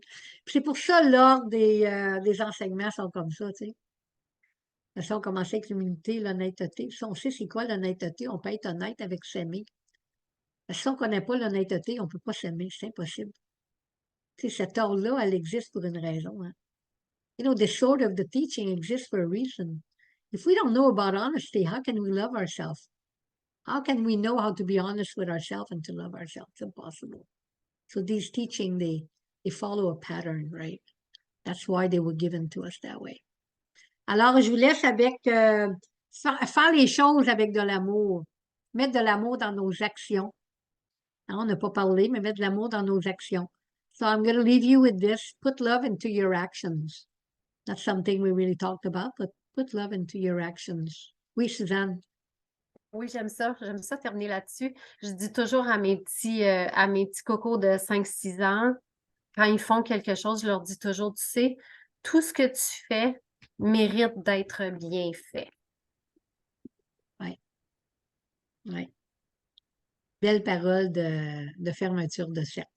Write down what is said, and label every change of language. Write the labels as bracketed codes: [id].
[fr] Puis c'est pour ça, l'ordre des enseignements sont comme ça, tu sais. De toute façon, on commence avec l'humilité, l'honnêteté. Puis si on sait c'est quoi l'honnêteté, on peut être honnête avec s'aimer. Parce que si on ne connaît pas l'honnêteté, on ne peut pas s'aimer, c'est impossible. Tu sais, cette ordre-là, elle existe pour une raison. Hein. [en] You know, the sword of the teaching exists for a reason. If we don't know about honesty, how can we love ourselves? How can we know how to be honest with ourselves and to love ourselves? It's impossible. So these teaching, they follow a pattern, right? That's why they were given to us that way. [fr] Alors, je vous laisse avec faire les choses avec de l'amour. Mettre de l'amour dans nos actions. Hein, on n'a pas parlé, mais mettre de l'amour dans nos actions. [en] So I'm going to leave you with this. Put love into your actions. That's something we really talked about, but put love into your actions. [fr] Oui, Suzanne. Oui, j'aime ça. J'aime ça terminer là-dessus. Je dis toujours à mes petits cocos de 5-6 ans, quand ils font quelque chose, je leur dis toujours, tu sais, tout ce que tu fais mérite d'être bien fait. Oui. Oui. Belle parole de fermeture de cercle.